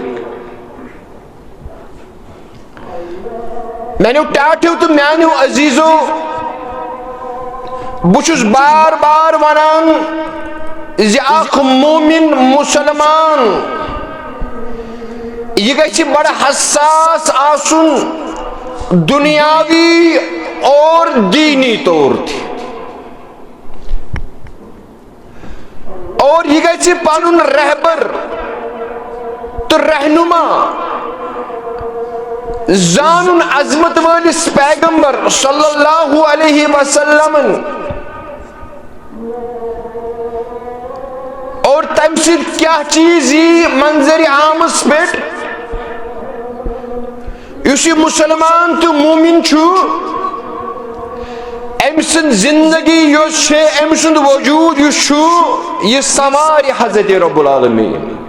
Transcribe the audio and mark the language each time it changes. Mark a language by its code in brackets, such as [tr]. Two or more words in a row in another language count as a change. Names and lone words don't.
[ks] میانیو ٹاٹھیو تہٕ میانیو عزیزو، بہٕ چھُس بار بار ونان زِ اکھ مومن مسلمان یہِ گژھِ بڑٕ حساس آسُن دنیاوی اور دینی طور تہِ، اور یہ گژھِ پنُن رہبر تہٕ رہنما زانُن عظمت وٲلِس پیغمبر [ar] صلی اللہ علیہ وسلم [ks] اور تمہِ سۭتۍ کیٛاہ چیٖز یی منظر عامس پٮ۪ٹھ. یُس یہِ مسلمان تہٕ مومن چھُ، أمۍ سٕنٛز زندگی یۄس چھِ، أمۍ سُنٛد وجوٗد یُس چھُ، یہِ سنوارِ حضرت [ar] رب العالمین.